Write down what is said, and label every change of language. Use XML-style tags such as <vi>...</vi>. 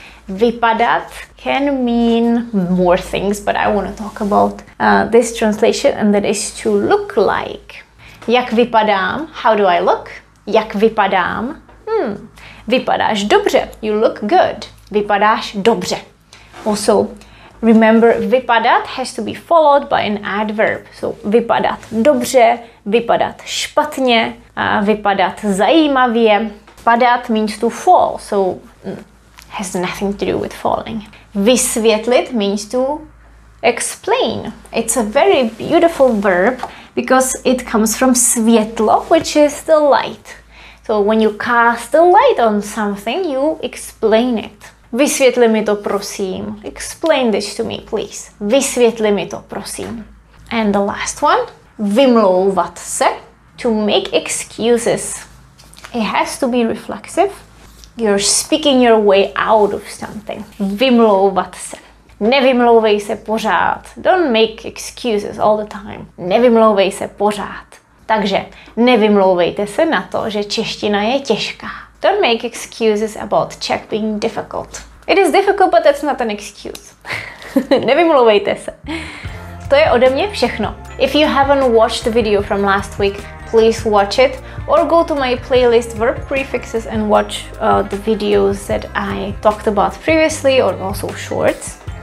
<en>Vypadat can mean more things, but I want to talk about this translation, and that is to look like.</en> <cs>Jak vypadám?</cs> <en>How do I look?</en> <cs>Jak vypadám? Vypadáš dobře.</cs> <en>You look good.</en> <cs>Vypadáš dobře.</cs> <en>Also, remember, vypadat has to be followed by an adverb.</en> <cs>So, vypadat dobře, vypadat špatně, vypadat zajímavě.</cs> <en>Padat means to fall, so has nothing to do with falling. Vysvětlit means to explain. It's a very beautiful verb because it comes from světlo, which is the light. So when you cast the light on something, you explain it.</en> <cs>Vysvětli mi to, prosím.</cs> <en>Explain this to me, please.</en> <cs>Vysvětli mi to, prosím.</cs> <en>And the last one, vymlouvat se, to make excuses. It has to be reflexive. You're speaking your way out of something.</en> <cs>Vymlouvat se. Nevymlouvej se pořád.</cs> <en>Don't make excuses all the time.</en> <cs>Nevymlouvej se pořád. Takže nevymlouvejte se na to, že čeština je těžká.</cs> <en>Don't make excuses about Czech being difficult. It is difficult, but that's not an excuse.</en> <cs>Nevymlouvejte se. To je ode mě všechno.</cs> <en>If you haven't watched the video from last week, please watch it or go to my playlist Verb Prefixes and watch the videos that I talked about previously, or also shorts.</en>